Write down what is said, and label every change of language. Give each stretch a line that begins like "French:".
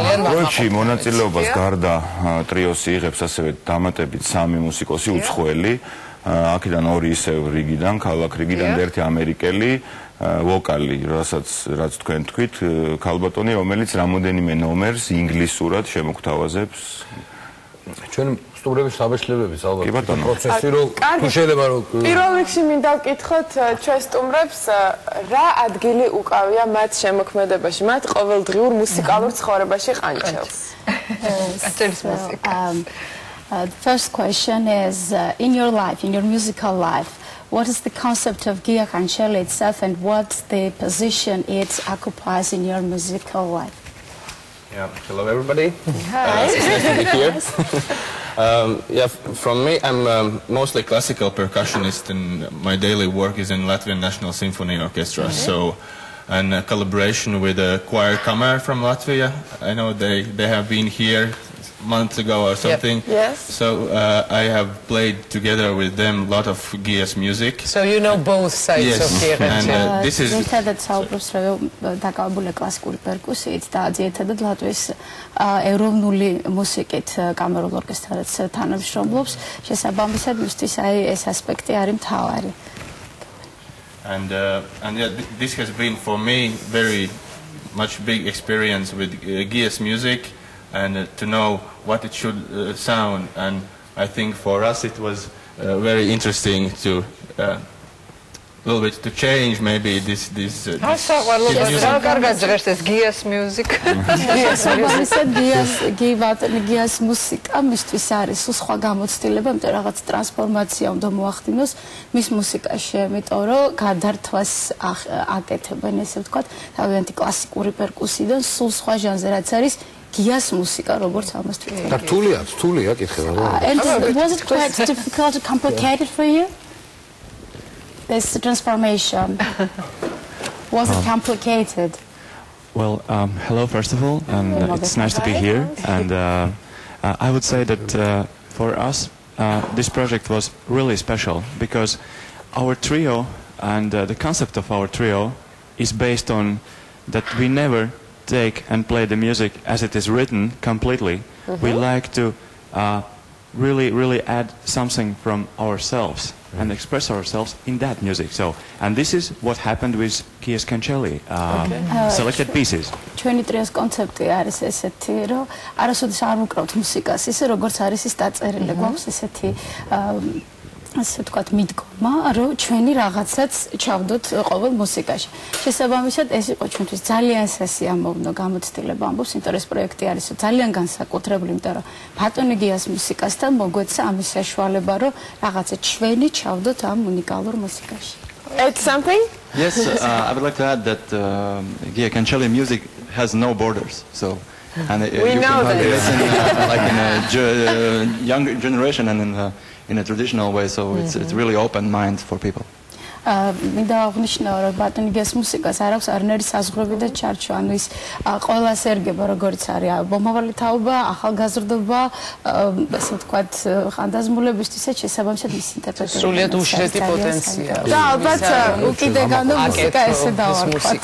Georgian: პროექტში მონაწილეობას გარდა ტრიოს იღებს ასევე დამატებით 3 მუსიკოსი უცხოელი აქედან 2 ისევ რიგიდან ქალაქ რიგიდან და 1 ამერიკელი ვოკალი, რაც თქვენ თქვით, ქალბატონი, რომელიც რამოდენიმე ნომერს ინგლისურად შემოგთავაზებს. ჩვენ სტუმრების საბეჭდილებების ალბათ პროცესი რომ თუ შეიძლება რომ პირველ რიგში მინდა ვკითხოთ ჩვენ სტუმრებს რა ადგილი უკავია მათ შემოქმედებაში, მათ ყოველდღიურ მუსიკალურ ცხოვრებაში ყანჩელს. ყანჩელის მუსიკა.
English: The first question is in your life, in your musical life, what is the concept of Gia Qancheli itself and what's the position it occupies in your musical life? Yeah, hello everybody. Hi. It's nice to be here. Yeah, from me, I'm mostly classical percussionist and my daily work is in Latvian National Symphony Orchestra. So, and collaboration with the choir Kamar from Latvia. I know they have been here months ago or something. Yes. So I have played together with them a lot of Gia's music. So you know both sides Yes, of Gia and this is
Georgian: ერთადად საუბრობს რომ დაკავებულია კლასიკური პერკუსიით და ძირითადად ლატვიის ეროვნული მუსიკით კამერულ ორკესტრადაც თანამშრომლობს. შესაბამისად მისთვის აი ეს ასპექტი არის მთავარი.
English: And yeah, this has been for me very much big experience with Gia's music and to know what it should sound. And I think for us it was very interesting to a little bit to change maybe this music.
Georgian: რა კარგად ჟღერს ეს
English: Gia's music.
Georgian: Gia's მუსიკა მისთვის არის სხვა გამოცდილება, იმიტომ რაღაც ტრანსფორმაცია უნდა მოახდინოს მის მუსიკაში, იმიტომ რომ გადართვას აკეთებენ, ესე ვთქვათ, თავიანთი კლასიკური პერკუსიიდან სულ სხვა ჟანრზე, რაც არის Gia's მუსიკა, როგორც ამას თვითონ. და რთულია, კითხება რა.
English: And was it quite difficult or complicated for you? This transformation, was it complicated? Well, hello first of all, and it's nice to be here. And I would say that for us, this project was really special because our trio and the concept of our trio is based on that we never take and play the music as it is written completely. We like to really add something from ourselves and express ourselves in that music. So, and this is what happened with Gia's Cancelli, selected pieces.
Georgian: ჩვენი ტრიოს კონცეფტი არის ესეთი, რომ არასოდეს არ ვუკრავთ მუსიკას, ისე როგორც არის ის დაწერილი, გვაქვს ესეთი ასე ვთქვათ მიდგომა, რომ ჩვენი რაღაცაც ჩავდოთ ყოველ მუსიკაში. შესაბამისად, ეს იყო ჩვენთვის ძალიან სასიამოვნო გამოცდილება, ამბობს, იმიტომ რომ ეს პროექტი არის ძალიან განსაკუთრებული, იმიტომ რომ ბატონი Gia's მუსიკასთან მოგვეცა ამის საშუალება, რომ რაღაცა ჩვენი ჩავდოთ ამ უნიკალურ მუსიკაში. It's something?
English: Yes, I would like to add that Gia Cancelli music has no borders. So, and We know can this. listen like in a younger generation and in a traditional way. So it's really open mind for people.
Georgian: მინდა აღნიშნო, რომ ბატონი Gia's მუსიკას არ აქვს არანაირი საზღვრები და ჩარჩო, ანუ ის ყველას ერგება, როგორც არის მომავალი თაობა, ახალგაზრდობა, ასე ვთქვათ, ხანდაზმულებისთვისაც შესაბამისად ის ინტერპრეტირება. სრულიად უშრეთი პოტენციალი. და ალბათ უკიდეგანო მუსიკა ესე დავარქვათ.